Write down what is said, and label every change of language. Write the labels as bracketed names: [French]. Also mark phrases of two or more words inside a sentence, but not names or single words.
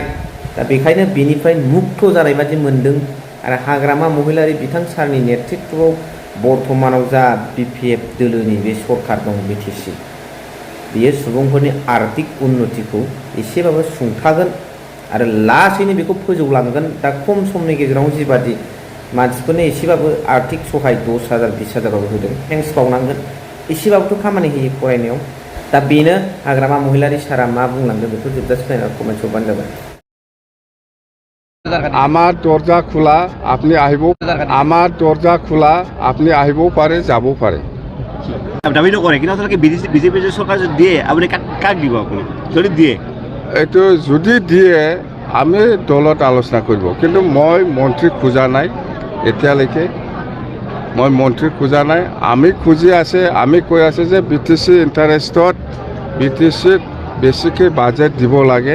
[Bodo] दा बेखायनो बेनिफ्राय मुक्त जानाय बादि मोनदों। आरो हाग्रामा महिलारि बिथां सारनि नेतृत्वआव बर्थमानाव जा BPF दोलोनि बे सरकार दं BTC, बेयो सुबुंफोरनि आर्थिक उन्नतिखौ एसेबाबो सुंथागोन आरो लासैनो बेखौ फोजौलांगोन। दा खम समनि गेजेराव जिबादि मानसिफोरनो एसेबाबो आर्थिक सहाय 10,000 20,000 होदों, थेंक्स बावनांगोन। एसेबाबोथ' खामानि होयो फरायनायाव। दा बेनो हाग्रामा महिलारि सारा मा बुंलांदों बेखौ जोबजासिम नायनानै कमेन्ट हरबानो जाबाय। [Assamese] আমার দরজা খোলা, আপনি আহিবও। আমার দরজা খোলা, আপনি আহিবও পারে, যাবও পারে। দাবিটো কৰে কিন্তু আচলতে বিজেপি চৰকাৰ যদি দিয়ে আপুনি কাক দিব? আপুনি যদি দিয়ে এইটো যদি দিয়ে আমি দলত আলোচনা কৰিব, কিন্তু মই মন্ত্ৰী খোজা নাই এতিয়ালৈকে। মই মন্ত্ৰী খোজা নাই। আমি খুজি আছে, আমি কৈ আছে যে BTC ইণ্টাৰেষ্টত BTCত বেছিকৈ বাজেট দিব লাগে।